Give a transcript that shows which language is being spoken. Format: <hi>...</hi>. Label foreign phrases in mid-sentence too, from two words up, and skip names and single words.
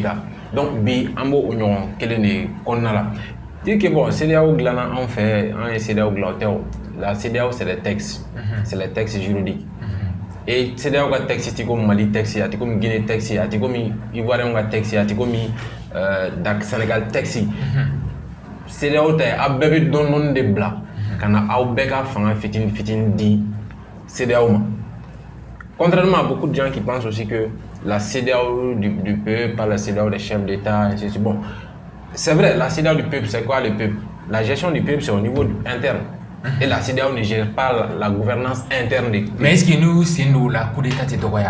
<bm>Donc bi an b'o ɲɔgɔn kelen de kɔnɔna la</bm> <fr>dire que bon</fr> <bm>CEDEAO dilanna an fɛ an ye CEDEAO dilan o tɛ o la CEDEAO</bm> <fr>c'est les textes c'est les textes juridiques</fr> <bm>et CEDEAO ka texte ti comme Mali texte a ti comme Guinée texte a ti comme Ivoirien ka texte a ti comme Sénégal texte. CEDEAO tɛ a bɛɛ bɛ dɔɔni de bila ka na aw bɛɛ ka fanga fitini di CEDEAO ma.</bm> <fr>Contrairement à beaucoup de gens qui pensent aussi que la CEDEAO du peuple, pas la CEDEAO des chefs d'État, ainsi de suite. Bon, c'est vrai, la CEDEAO du peuple, c'est quoi le peuple? La gestion du peuple, c'est au niveau interne. Et la CEDEAO ne gère pas la gouvernance interne des... Mais est-ce que nous, c'est nous, la coup d'État, c'est quoi?</fr>